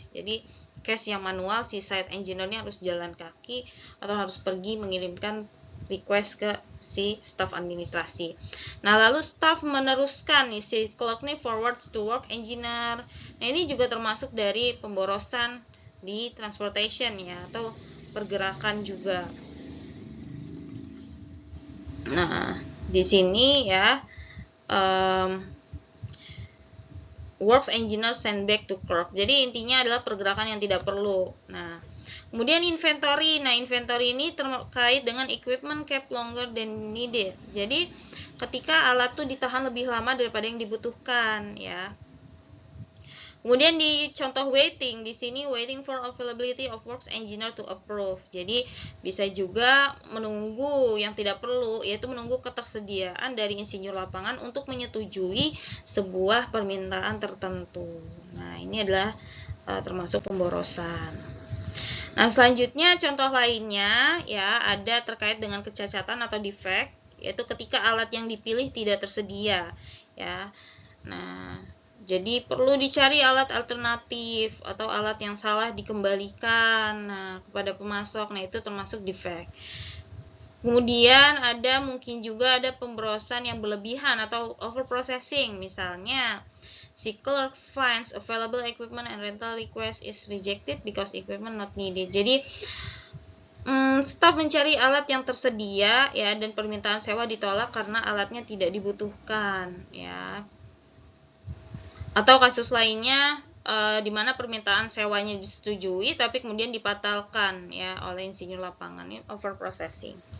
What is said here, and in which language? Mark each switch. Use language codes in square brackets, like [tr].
[id] Jadi case yang manual si site engineer-nya harus jalan kaki atau harus pergi mengirimkan request ke si staff administrasi. Nah, lalu staff meneruskan nih si clerk nih [en] forwards to work engineer. [id] Nah, ini juga termasuk dari pemborosan di transportation ya atau pergerakan juga. Nah, di sini ya [en] works engineer send back to clerk. [id] Jadi intinya adalah pergerakan yang tidak perlu. Nah, kemudian inventory. Nah, inventory ini terkait dengan [en] equipment kept longer than needed. [id] Jadi ketika alat tuh ditahan lebih lama daripada yang dibutuhkan ya. Kemudian di contoh waiting, di sini [en] waiting for availability of works engineer to approve. [id] Jadi bisa juga menunggu yang tidak perlu, yaitu menunggu ketersediaan dari insinyur lapangan untuk menyetujui sebuah permintaan tertentu. Nah, ini adalah termasuk pemborosan. Nah, selanjutnya contoh lainnya ya ada terkait dengan kecacatan atau defect, yaitu ketika alat yang dipilih tidak tersedia ya. Nah, jadi perlu dicari alat alternatif atau alat yang salah dikembalikan kepada pemasok. Nah, itu termasuk defect. Kemudian ada mungkin juga ada pemborosan yang berlebihan atau overprocessing. Misalnya, si [en] clerk finds available equipment and rental request is rejected because equipment not needed. [id] Jadi staf mencari alat yang tersedia ya dan permintaan sewa ditolak karena alatnya tidak dibutuhkan ya. Atau kasus lainnya di mana permintaan sewanya disetujui tapi kemudian dibatalkan ya oleh insinyur lapangan, ini overprocessing.